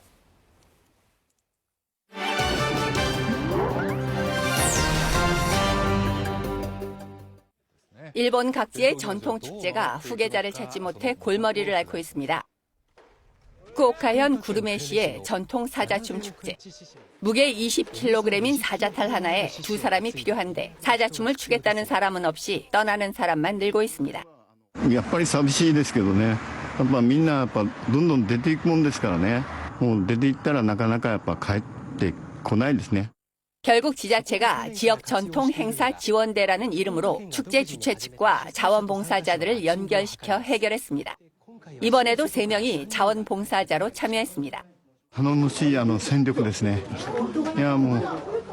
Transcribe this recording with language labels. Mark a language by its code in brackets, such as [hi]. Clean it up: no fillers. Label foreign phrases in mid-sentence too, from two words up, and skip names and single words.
[ko] 일본 각지의 전통 축제가 후계자를 찾지 못해 골머리를 앓고 있습니다. 후쿠오카현 구르메시의 전통 사자춤 축제. 무게 20kg인 사자탈 하나에 2사람이 필요한데 사자춤을 추겠다는 사람은 없이 떠나는 사람만 늘고 있습니다. [ja] やっぱり寂しいですけどね。やっぱみんなやっぱどんどん出ていくもんですからね。もう出ていったらなかなかやっぱ帰ってこないですね。 [ko] 결국 지자체가 지역 전통 행사 지원대라는 이름으로 축제 주최 측과 자원봉사자들을 연결시켜 해결했습니다. 이번에도 3명이 자원봉사자로 참여했습니다. [ja] 頼もしい戦力ですね。いやもう